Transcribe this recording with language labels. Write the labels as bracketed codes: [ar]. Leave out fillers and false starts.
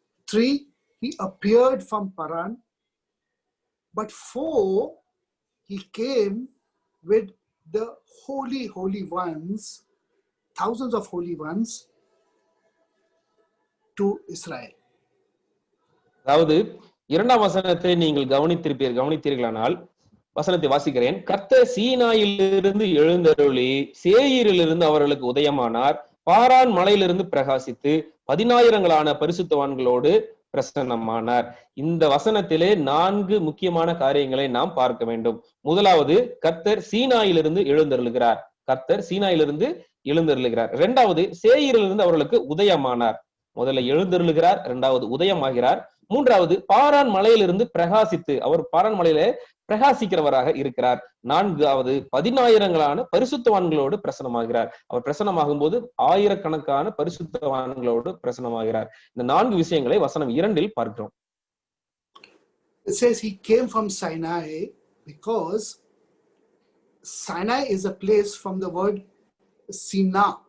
[en] 3, he appeared from Paran. But 4, he came with the holy ones, thousands of holy ones to Israel. [ta] அதாவது 2ஆம் வசனத்தை நீங்கள் கவனித்தீர்களானால் வசனத்தை வாசிக்கிறேன். கர்த்தர் சீனாயிலிருந்து எழுந்தருளி சேயீரிலிருந்து அவர்களுக்கு உதயமானார். பாரான் மலையிலிருந்து பிரகாசித்து 10,000 பரிசுத்தவான்களோடு பிரசன்னமானார். இந்த வசனத்திலே 4 முக்கியமான காரியங்களை நாம் பார்க்க வேண்டும். முதலாவது, கர்த்தர் சீனாயிலிருந்து எழுந்தருளுகிறார். கர்த்தர் சீனாயிலிருந்து எழுந்தருளுகிறார். இரண்டாவது, சேயீரிலிருந்து அவர்களுக்கு உதயமானார். முதல்ல எழுந்தருளுகிறார், இரண்டாவது உதயமாகிறார், மூன்றாவது பாரான் மலையிலிருந்து பிரகாசித்து, அவர் பாரான் மலையில பிரகாசிக்கிறவராக இருக்கிறார். நான்காவது, 10,000 பரிசுத்தவான்களோடு பிரசனமாகிறார். அவர் பிரசனமாகும் போது ஆயிரக்கணக்கான பரிசுத்தவான்களோடு பிரசனமாகிறார். இந்த 4 விஷயங்களை வசனம் 2 பார்க்கிறோம். [en] It says he came from Sinai because Sinai is a place from the word Sina.